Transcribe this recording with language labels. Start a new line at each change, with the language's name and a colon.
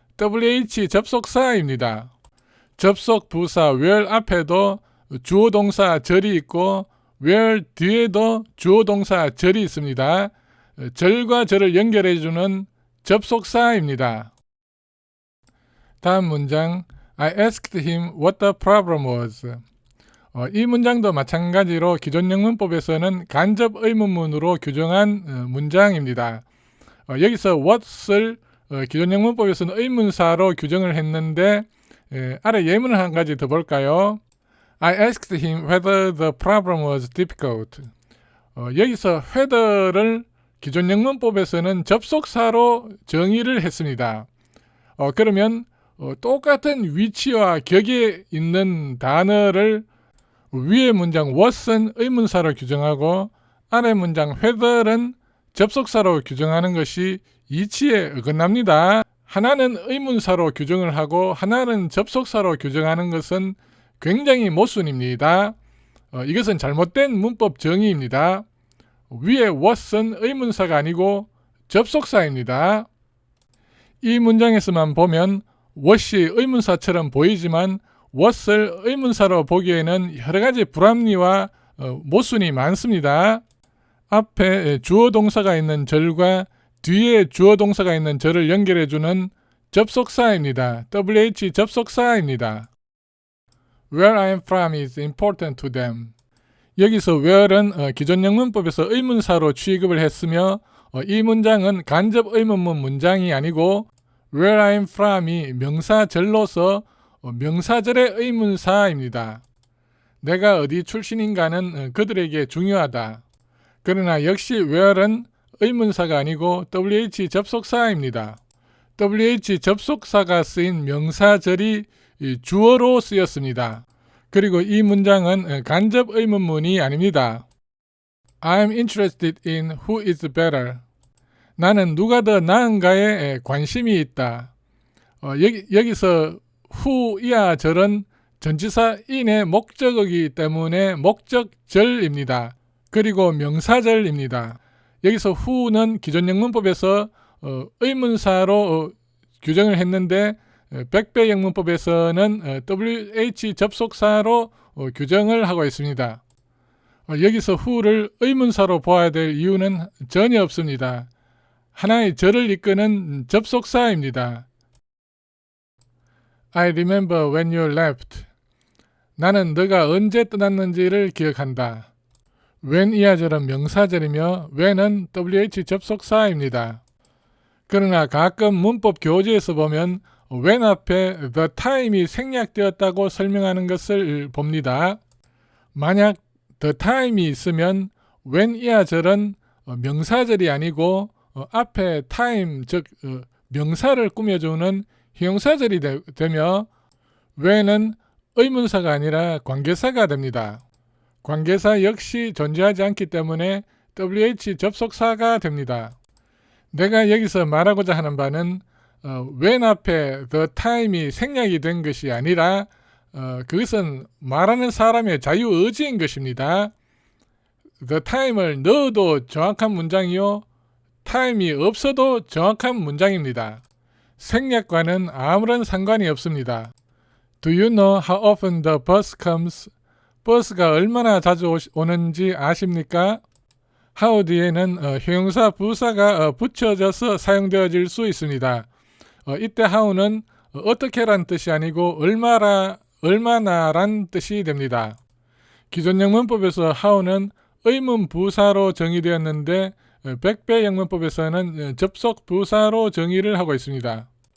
Korean: WH 접속사입니다. 접속 부사 where 앞에도 주어 동사 절이 있고 where 뒤에도 주어 동사 절이 있습니다. 절과 절을 연결해주는 접속사입니다. 다음 문장
English: I asked him what the problem was.
Korean: 이 문장도 마찬가지로 기존 영문법에서는 간접 의문문으로 규정한 문장입니다. 여기서 what을 기존 영문법에서는 의문사로 규정을 했는데 아래 예문을 한 가지 더 볼까요?
English: I asked him whether the problem was difficult.
Korean: 여기서 whether를 기존 영문법에서는 접속사로 정의를 했습니다. 그러면 똑같은 위치와 격에 있는 단어를 위의 문장 was은 의문사로 규정하고 아래 문장 whether는 접속사로 규정하는 것이 이치에 어긋납니다. 하나는 의문사로 규정을 하고 하나는 접속사로 규정하는 것은 굉장히 모순입니다. 이것은 잘못된 문법 정의입니다. 위에 was은 의문사가 아니고 접속사입니다. 이 문장에서만 보면 was이 의문사처럼 보이지만 was을 의문사로 보기에는 여러가지 불합리와 모순이 많습니다. 앞에 주어 동사가 있는 절과 뒤에 주어 동사가 있는 절을 연결해주는 접속사입니다. WH 접속사입니다.
English: Where I am from is important to them.
Korean: 여기서 where는 기존 영문법에서 의문사로 취급을 했으며 이 문장은 간접 의문문 문장이 아니고
English: where I am from
Korean: 이 명사절로서 명사절의 의문사입니다. 내가 어디 출신인가는 그들에게 중요하다. 그러나 역시 where는 의문사가 아니고 WH 접속사입니다. WH 접속사가 쓰인 명사절이 주어로 쓰였습니다. 그리고 이 문장은 간접 의문문이 아닙니다.
English: I'm interested in who is better.
Korean: 나는 누가 더 나은가에 관심이 있다. 여기서 who이야 절은 전치사 in의 목적어이기 때문에 목적절입니다. 그리고 명사절입니다. 여기서 who는 기존 영문법에서 의문사로 규정을 했는데 백배 영문법에서는 WH 접속사로 규정을 하고 있습니다. 여기서 who를 의문사로 보아야 될 이유는 전혀 없습니다. 하나의 절을 이끄는 접속사입니다.
English: I remember when you left.
Korean: 나는 너가 언제 떠났는지를 기억한다. when 이하절은 명사절이며 when은 WH 접속사입니다. 그러나 가끔 문법 교재에서 보면 when 앞에 the time이 생략되었다고 설명하는 것을 봅니다. 만약 the time이 있으면 when 이하절은 명사절이 아니고 앞에 time 즉 명사를 꾸며주는 형용사절이 되며 when은 의문사가 아니라 관계사가 됩니다. 관계사 역시 존재하지 않기 때문에 WH 접속사가 됩니다. 내가 여기서 말하고자 하는 바는 when 앞에 the time이 생략이 된 것이 아니라 그것은 말하는 사람의 자유의지인 것입니다. the time을 넣어도 정확한 문장이요 time이 없어도 정확한 문장입니다. 생략과는 아무런 상관이 없습니다.
English: Do you know how often the bus comes?
Korean: 버스가 얼마나 자주 오는지 아십니까? how 뒤에는 형용사 부사가 붙여져서 사용되어질 수 있습니다. 이때 how는 어떻게란 뜻이 아니고 얼마나란 뜻이 됩니다. 기존 영문법에서 how는 의문 부사로 정의되었는데 백배 영문법에서는 접속 부사로 정의를 하고 있습니다.